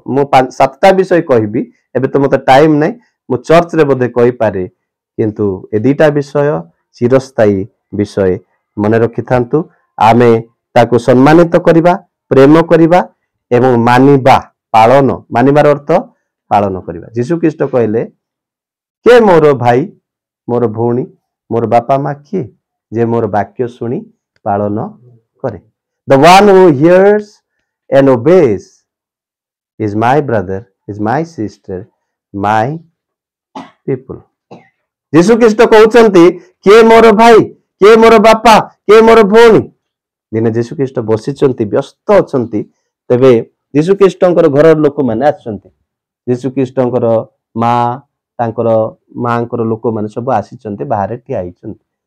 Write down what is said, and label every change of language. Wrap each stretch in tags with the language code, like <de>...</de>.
<or>ମୁଁ 7ଟା ବିଷୟ କହିବି, ଏବେ ତ ମତେ ଟାଇମ ନାହିଁ, ମୁଁ ଚର୍ଚ୍ଚରେ ବୋଧେ କହିପାରେ, କିନ୍ତୁ ଏ ଦିଟା ବିଷୟ ଚିରସ୍ଥାୟୀ ବିଷୟ। ମନେ ରଖିଥାନ୍ତୁ। ଆମେ ତାକୁ ସମ୍ମାନିତ କରିବା, ପ୍ରେମ କରିବା ଏବଂ ମାନିବା। ପାଳନ, ମାନିବାର ଅର୍ଥ ପାଳନ କରିବା। ଯୀଶୁ ଖ୍ରୀଷ୍ଟ କହିଲେ, କିଏ ମୋର ଭାଇ, ମୋର ଭଉଣୀ, ମୋର ବାପା ମା କିଏ? ଯେ ମୋର ବାକ୍ୟ ଶୁଣି ପାଳନ କରେ।</or> <en>The one who hears and obeys is my brother, is my sister, my people।</en> <or>ଯୀଶୁ ଖ୍ରୀଷ୍ଟ କହୁଛନ୍ତି, କିଏ ମୋର ଭାଇ, କିଏ ମୋର ବାପା, କିଏ ମୋର ଭଉଣୀ? ଦିନେ ଯୀଶୁ ଖ୍ରୀଷ୍ଟ ବସିଛନ୍ତି, ବ୍ୟସ୍ତ ଅଛନ୍ତି। ତେବେ ଯୀଶୁ ଖ୍ରୀଷ୍ଟଙ୍କର ଘରର ଲୋକମାନେ ଆସିଛନ୍ତି। ଯୀଶୁ ଖ୍ରୀଷ୍ଟଙ୍କର ମା, ତାଙ୍କର ମାଙ୍କର ଲୋକମାନେ ସବୁ ଆସିଛନ୍ତି, ବାହାରେ ଠିଆ ହେଇଛନ୍ତି।</or>